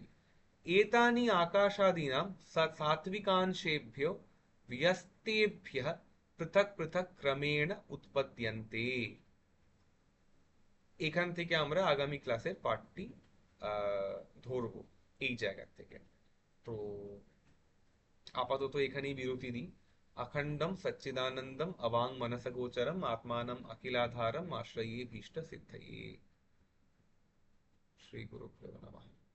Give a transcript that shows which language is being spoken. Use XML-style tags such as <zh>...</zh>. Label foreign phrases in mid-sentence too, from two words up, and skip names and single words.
<sa>एतानि आकाशादीनां सात्विकांशेभ्यो व्यस्तेभ्यः पृथक पृथक क्रमेण उत्पद्यन्ते।</sa> <bn>এখান থেকে আমরা আগামী ক্লাসের পার্টটি ধরবো এই জায়গা থেকে। তো আপাতত এখানেই বিরতি দিই।</bn> <sa>अखंडम सच्चिदानंदम अवांग मनसगोचरम आत्मानम अखिलाधारम आश्रये भीष्ट सिद्धये। श्री गुरुभ्यो नमः।</sa>